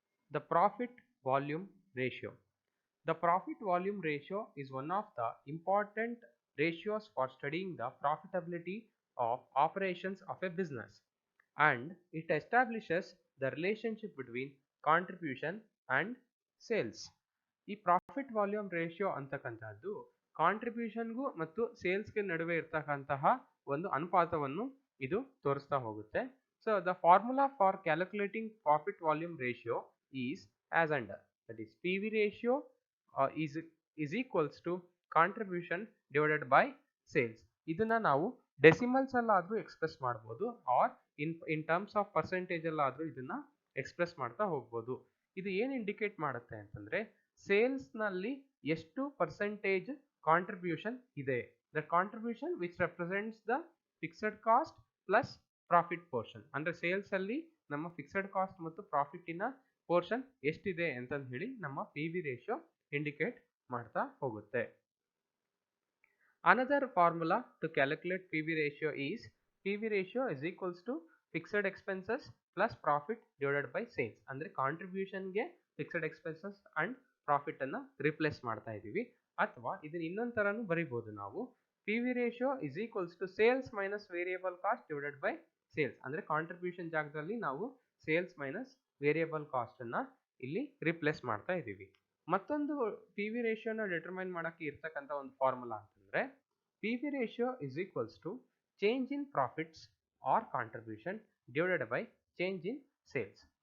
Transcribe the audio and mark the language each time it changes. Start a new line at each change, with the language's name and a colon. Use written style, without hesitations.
English: The profit volume ratio. The profit volume ratio is one of the important ratios for studying the profitability of operations of a business, and it establishes the relationship between contribution and sales.
Kannada: ಈ profit volume ratio ಅಂತಕ್ಕಂಥದ್ದು ಕಾಂಟ್ರಿಬ್ಯೂಷನ್ಗೂ ಮತ್ತು ಸೇಲ್ಸ್ಗೆ ನಡುವೆ ಇರ್ತಕ್ಕಂತಹ ಒಂದು ಅನುಪಾತವನ್ನು ಇದು ತೋರಿಸ್ತಾ ಹೋಗುತ್ತೆ.
English: So the formula for calculating profit volume ratio is as under. That is PV ratio is equals to contribution divided by sales.
Kannada: ಇದನ್ನ ನಾವು ಡೆಸಿಮಲ್ಸ್ ಅಲ್ಲಾದ್ರೂ ಎಕ್ಸ್ಪ್ರೆಸ್ ಮಾಡಬಹುದು R in terms of percentage ಅಲ್ಲಾದ್ರೂ ಇದನ್ನ ಎಕ್ಸ್ಪ್ರೆಸ್ ಮಾಡ್ತಾ ಹೋಗ್ಬೋದು. ಇದು ಏನು ಇಂಡಿಕೇಟ್ ಮಾಡುತ್ತೆ ಅಂತಂದ್ರೆ ಸೇಲ್ಸ್ ನಲ್ಲಿ ಎಷ್ಟು ಪರ್ಸೆಂಟೇಜ್ ಕಾಂಟ್ರಿಬ್ಯೂಷನ್ ಇದೆ,
English: The contribution which represents the fixed cost plus profit portion.
Kannada: ಅಂದ್ರೆ ಸೇಲ್ಸ್ ಅಲ್ಲಿ ನಮ್ಮ ಫಿಕ್ಸ್ಡ್ ಕಾಸ್ಟ್ ಮತ್ತು ಪ್ರಾಫಿಟಿನ ಪೋರ್ಷನ್ ಎಷ್ಟಿದೆ ಅಂತ ಹೇಳಿ ನಮ್ಮ PV ರೇಷಿಯೋ ಇಂಡಿಕೇಟ್ ಮಾಡ್ತಾ ಹೋಗುತ್ತೆ.
English: Another formula to calculate PV ratio is PV ratio is equals to fixed expenses plus profit divided by sales.
Kannada: ಅಂದ್ರೆ ಕಾಂಟ್ರಿಬ್ಯೂಷನ್ ಗೆ ಫಿಕ್ಸ್ಡ್ ಎಕ್ಸ್ಪೆನ್ಸಸ್ ಅಂಡ್ ಪ್ರಾಫಿಟ್ ಅನ್ನ ರಿಪ್ಲೇಸ್ ಮಾಡ್ತಾ ಇದೀವಿ. ಅಥವಾ ಇದನ್ನ ಇನ್ನೊಂದ್ ತರಾನು ಬರೀಬಹುದು ನಾವು.
English: PV ratio is equals to sales minus variable cost divided by
Kannada: sales ಅಂದರೆ ಕಾಂಟ್ರಿಬ್ಯೂಷನ್ ಜಾಗದಲ್ಲಿ ನಾವು ಸೇಲ್ಸ್ ಮೈನಸ್ ವೇರಿಯಬಲ್ ಕಾಸ್ಟನ್ನು ಇಲ್ಲಿ ರಿಪ್ಲೇಸ್ ಮಾಡ್ತಾ ಇದ್ದೀವಿ. ಮತ್ತೊಂದು ಪಿ ವಿ ರೇಷಿಯೋನ ಡಿಟರ್ಮೈನ್ ಮಾಡೋಕ್ಕೆ ಇರ್ತಕ್ಕಂಥ ಒಂದು ಫಾರ್ಮುಲಾ ಅಂತಂದರೆ
English: P V ratio is equals to change in profits or contribution divided by change in sales.